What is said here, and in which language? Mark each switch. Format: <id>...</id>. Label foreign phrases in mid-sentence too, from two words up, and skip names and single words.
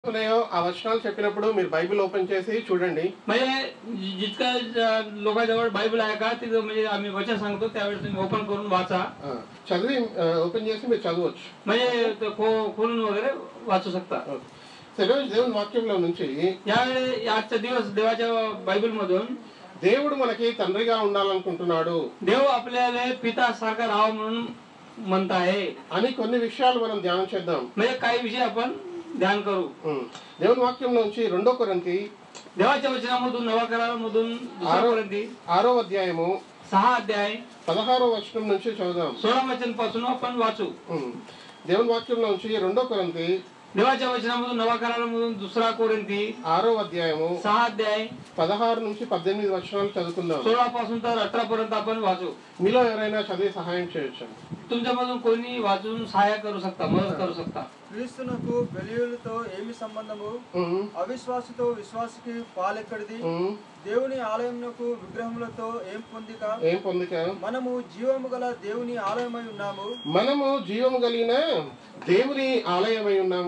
<te>ఉన్నాయో ఆ వచనాలు చెప్పినప్పుడు మీరు బైబిల్ ఓపెన్ చేసి చూడండి.</te> <mr>म्हणजे जितका लोकांजवळ बायबल आहे का तिथं म्हणजे आम्ही वचन सांगतो त्यावेळेस तुम्ही ओपन करून वाचा.</mr> <te>చదివి ఓపెన్ చేసి మీరు చదవచ్చు.</te> <mr>म्हणजे खोलून वगैरे वाचू शकता.</mr> <te>ఈరోజు దేవుని వాక్యంలో నుంచి</te> <mr>यावेळी आजचा दिवस देवाच्या बायबल मधून</mr> <te>దేవుడు మనకి తండ్రిగా ఉండాలనుకుంటున్నాడు,</te> <mr>देव आपल्याला पिता सारखा राहावं म्हणून म्हणत आहे</mr> <te>అని కొన్ని విషయాలు మనం ధ్యానం చేద్దాం.</te> <mr>म्हणजे काही विषय आपण ध्यान करू.</mr> <te>దేవుని వాక్యంలో నుంచి 2 కొరింథీ</te> <mr>देवाच्या वचनामधून नवा करारामधून 2 कोरिंथी</mr> <te>6వ అధ్యాయము</te> <mr>6 अध्याय</mr> <te>16వ వచనం నుంచి చదువుదాం.</te> <mr>16 वचन पासून आपण वाचू.</mr> <te>దేవుని వాక్యంలో నుంచి 2 కొరింథీ</te> <mr>देवाच्या वचनामधून नवा करारामधून 2 कोरिंथी</mr> <te>6వ అధ్యాయము</te> <mr>6 अध्याय</mr> <te>16 నుంచి 18 వచనాలు చదువుకుందాం.</te> <mr>16 पासून तर 18 पर्यंत आपण वाचू.</mr> <te>మీలో ఎవరైనా చదివి సహాయం చేయొచ్చు.</te> <mr>तुमच्यामधून कोणी वाचून सहाय्य करू शकता, मदत करू शकता.</mr> <te>క్రీస్తునకు బెలియులతో ఏమి సంబంధము? అవిశ్వాసితో విశ్వాసికి పాలెక్కడిది? దేవుని ఆలయమునకు విగ్రహములతో ఏం పొందిక? మనము జీవము గల దేవుని ఆలయమై ఉన్నాము. మనము జీవము కలిగిన దేవుని ఆలయమై ఉన్నాము.</te>